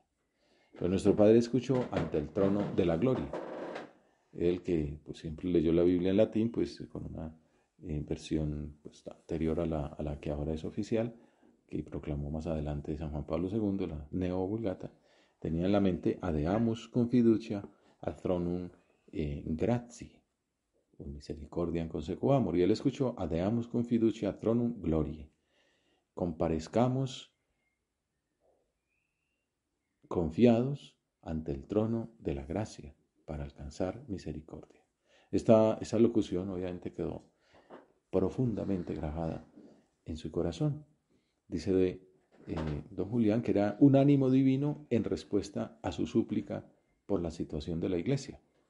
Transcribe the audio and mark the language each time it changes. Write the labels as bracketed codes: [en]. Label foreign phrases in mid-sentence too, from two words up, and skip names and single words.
[es] Pero nuestro Padre escuchó ante el trono de la gloria. Él que siempre leyó la Biblia en latín, con una versión anterior a la que ahora es oficial, que proclamó más adelante San Juan Pablo II, la Neo Vulgata, tenía en la mente [la] adeamus con fiducia ad thronum gratiae, misericordia consequamur, [es] y él escuchó [la] adeamus con fiducia ad thronum gloriae, [es] comparezcamos confiados ante el trono de la gracia para alcanzar misericordia. Esa locución obviamente quedó profundamente grabada en su corazón. Dice de don Julián que era un ánimo divino en respuesta a su súplica por la situación de la iglesia.